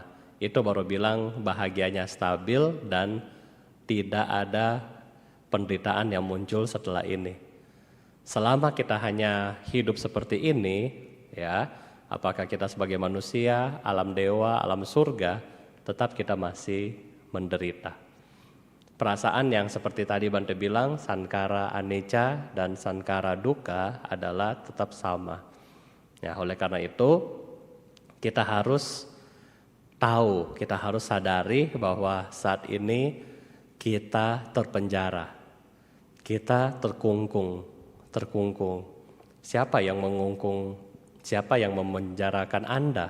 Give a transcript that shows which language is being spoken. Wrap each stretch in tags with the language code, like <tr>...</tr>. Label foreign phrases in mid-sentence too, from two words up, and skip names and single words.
<id>Itu baru bilang bahagianya stabil dan tidak ada penderitaan yang muncul setelah ini. Selama kita hanya hidup seperti ini, ya, apakah kita sebagai manusia, alam dewa, alam surga, tetap kita masih menderita. Perasaan yang seperti tadi Bante bilang,</id> <pi>sankara anicca</pi> <id>dan</id> <pi>sankara dukkha</pi> <id>adalah tetap sama. Ya, oleh karena itu kita harus tahu, kita harus sadari bahwa saat ini kita terpenjara. Kita terkungkung. Siapa yang mengungkung? Siapa yang memenjarakan Anda?</id>